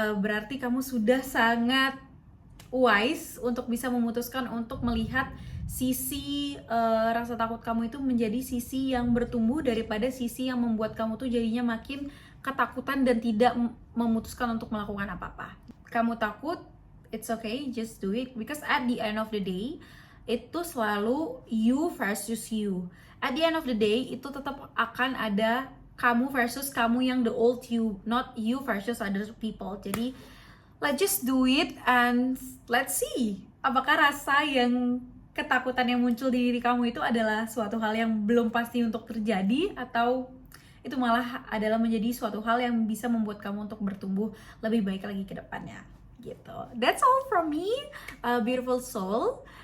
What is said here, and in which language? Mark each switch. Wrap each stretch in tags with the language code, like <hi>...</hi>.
<id>Berarti kamu sudah sangat wise untuk bisa memutuskan untuk melihat sisi rasa takut kamu itu menjadi sisi yang bertumbuh daripada sisi yang membuat kamu tuh jadinya makin ketakutan dan tidak memutuskan untuk melakukan apa-apa. Kamu takut,</id> <en>it's okay, just do it, because at the end of the day</en> <id>itu selalu</id> <en>you versus you. At the end of the day</en> <id>itu tetap akan ada kamu versus kamu yang</id> <en>the old you, not you versus other people.</en> <id>Jadi</id> <en>let's just do it and let's see</en> <id>apakah rasa yang ketakutan yang muncul di diri kamu itu adalah suatu hal yang belum pasti untuk terjadi, atau itu malah adalah menjadi suatu hal yang bisa membuat kamu untuk bertumbuh lebih baik lagi ke depannya gitu.</id> <en>That's all from me, beautiful soul.</en>